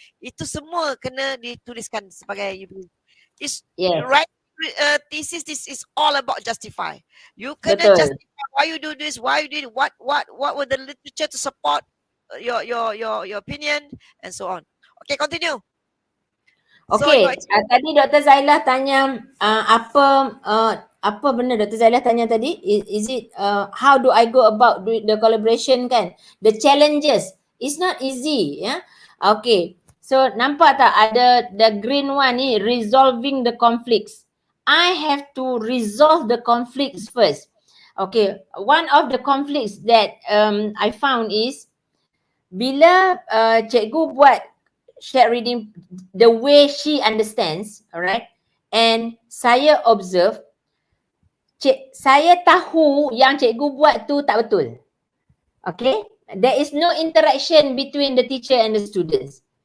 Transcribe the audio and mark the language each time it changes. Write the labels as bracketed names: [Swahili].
[Malay] Itu semua kena dituliskan sebagai you. [English] Right thesis, this is all about justify. You kena justify why you do this, why you did it, what were the literature to support your opinion and so on. Okay, continue. [Malay] Okay, tadi Dr. Zailah tanya apa benda Dr. Zailah tanya tadi? [English] Is it how do I go about the collaboration kan? The challenges. It's not easy, Okay. So [Malay] nampak tak ada [English] the green one ni, resolving the conflicts. I have to resolve the conflicts first. Okay, one of the conflicts that I found is [Malay] bila cikgu buat [English] shared reading the way she understands, alright, [Malay] and saya observe, saya tahu yang cikgu buat tu tak betul. [English] Okay, there is no interaction between the teacher and the students.